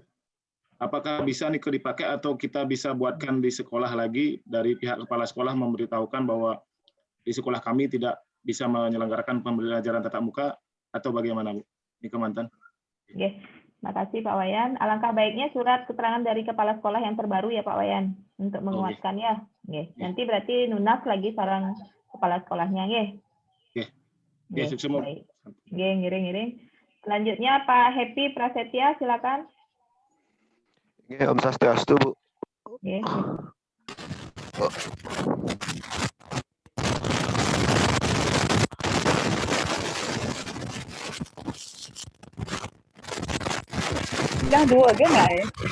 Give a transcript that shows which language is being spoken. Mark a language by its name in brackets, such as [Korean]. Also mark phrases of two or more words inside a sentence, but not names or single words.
[Indonesian] Apakah bisa Nike dipakai atau kita bisa buatkan di sekolah lagi dari pihak kepala sekolah memberitahukan bahwa di sekolah kami tidak bisa menyelenggarakan pembelajaran tatap muka atau bagaimana, Bu? Nike Mantan. Oke. Makasih Pak Wayan. Alangkah baiknya surat keterangan dari kepala sekolah yang terbaru ya Pak Wayan untuk menguatkan ya. Nggih. Nanti berarti nunas lagi sarang kepala sekolahnya nggih. Nggih, sukses. Baik. Nggih, ngiring-ngiring. Selanjutnya Pak Happy Prasetya, silakan. Nggih, Om Swastiastu, Bu. Nggih. Udah dua aja nggak ya?